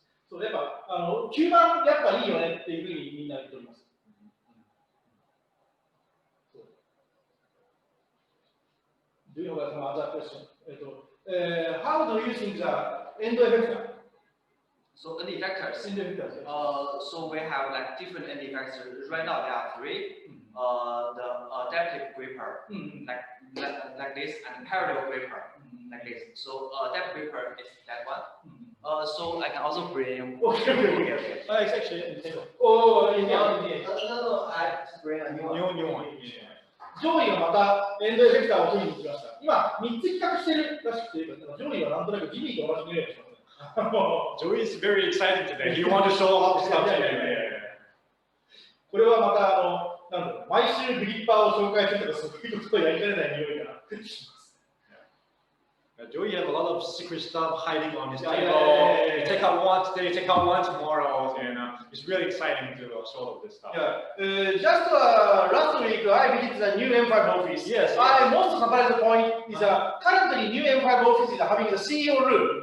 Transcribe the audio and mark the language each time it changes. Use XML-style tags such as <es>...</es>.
<ja>そう、やっぱ、吸盤やっぱいいよねっていうふうにみんな言っております。</ja> <en>Do you have some other question? How do you think the end effector? So end effectors. End effectors. So we have like different end effectors. Right now there are three. The adaptive gripper, like this, and parallel gripper, like this. So adaptive gripper is that one. So I can also bring. Okay. It's actually in the table. Oh, No, I bring a New one.</en> <ja>上位がまたエンドエフェクターを取りに行きました。今、3つ企画してるらしくて、上位はなんとなくジミーと同じ匂いがします。</ja> <en>Joey is very excited today. He wants to show off stuff today.</en> <ja>これはまた毎週グリッパーを紹介するとか、そういうことをやりかねない匂いがします。</ja> <en>Joey has a lot of secret stuff hiding on his table. You take out one today, take out one tomorrow, and it's really exciting to show off this stuff. Just last week, I visited the new M5 office. Yes. Most surprising point is currently new M5 office is having the CEO room.</en>